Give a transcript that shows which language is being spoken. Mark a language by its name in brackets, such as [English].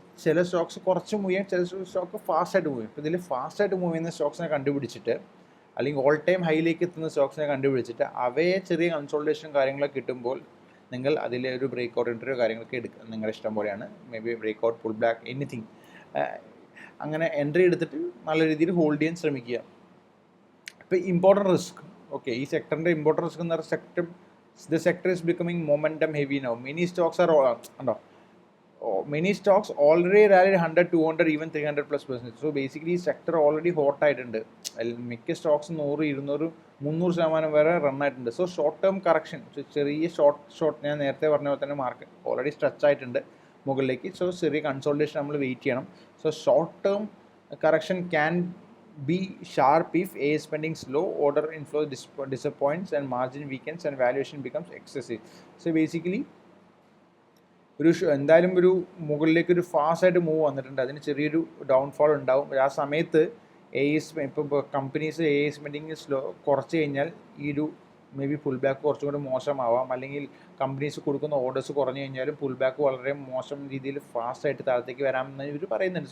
[Malayalam] ചില സ്റ്റോക്സ് കുറച്ച് മൂവ് ചെയ്യാം, ചില സ്റ്റോക്ക് ഫാസ്റ്റായിട്ട് മൂവ് ചെയ്യും. അപ്പോൾ ഇതിൽ ഫാസ്റ്റായിട്ട് മൂവ് ചെയ്യുന്ന സ്റ്റോക്സിനെ കണ്ടുപിടിച്ചിട്ട്, അല്ലെങ്കിൽ ഓൾ ടൈം ഹൈയിലേക്ക് എത്തുന്ന സ്റ്റോക്സിനെ കണ്ടുപിടിച്ചിട്ട് അവയെ ചെറിയ കൺസോൾട്ടേഷൻ കാര്യങ്ങളൊക്കെ കിട്ടുമ്പോൾ നിങ്ങൾ അതിലെ ഒരു ബ്രേക്ക് ഔട്ട് ഇൻ്റർവ്യൂ കാര്യങ്ങളൊക്കെ എടുക്കുക. നിങ്ങളുടെ ഇഷ്ടം പോലെയാണ്. May be break out, pull back, anything. അങ്ങനെ എൻട്രി എടുത്തിട്ട് നല്ല രീതിയിൽ ഹോൾഡ് ചെയ്യാൻ ശ്രമിക്കുക. ഇപ്പോൾ ഇമ്പോർട്ടൻറ്റ് റിസ്ക്, ഓക്കെ, ഈ സെക്ടറിൻ്റെ ഇമ്പോർട്ടൻറ്റ് റിസ്ക് എന്ന് പറഞ്ഞാൽ [English] The sector is becoming momentum heavy now. Many stocks are ഉണ്ടോ many stocks already rallied 100, 200, even 300+%. So basically [Malayalam] sector already ഹോട്ടായിട്ടുണ്ട്. മിക്ക സ്റ്റോക്സ് 100, 200, 300% വരെ റൺ ആയിട്ടുണ്ട്. സോ ഷോർട്ട് ടേം കറക്ഷൻ, ചെറിയ ഷോർട്ട് ഞാൻ നേരത്തെ പറഞ്ഞ പോലെ തന്നെ മാർക്കറ്റ് ഓൾറെഡി സ്ട്രെച്ച് ആയിട്ടുണ്ട് മുകളിലേക്ക്. സോ ചെറിയ കൺസോൾട്ടേഷൻ നമ്മൾ വെയിറ്റ് ചെയ്യണം. [English] So short term correction can be sharp if AI spending slow, order inflow disappoints, and margin weakens and valuation becomes excessive. So basically [Malayalam] എന്തായാലും ഒരു മുകളിലേക്ക് ഒരു ഫാസ്റ്റായിട്ട് മൂവ് വന്നിട്ടുണ്ട്, അതിന് ചെറിയൊരു ഡൗൺഫോൾ ഉണ്ടാവും. ആ സമയത്ത് ഇപ്പോൾ കമ്പനീസ് AI സ്പെൻഡിങ് കുറച്ച് കഴിഞ്ഞാൽ ഈ ഒരു മേ ബി പുൾ ബാക്ക് കുറച്ചും കൂടി മോശമാവാം, അല്ലെങ്കിൽ കമ്പനീസ് കൊടുക്കുന്ന ഓർഡേഴ്സ് കുറഞ്ഞു കഴിഞ്ഞാലും പുൾ ബാക്ക് വളരെ മോശം രീതിയിൽ ഫാസ്റ്റായിട്ട് താഴത്തേക്ക് വരാമെന്ന് ഇവർ പറയുന്നുണ്ട്.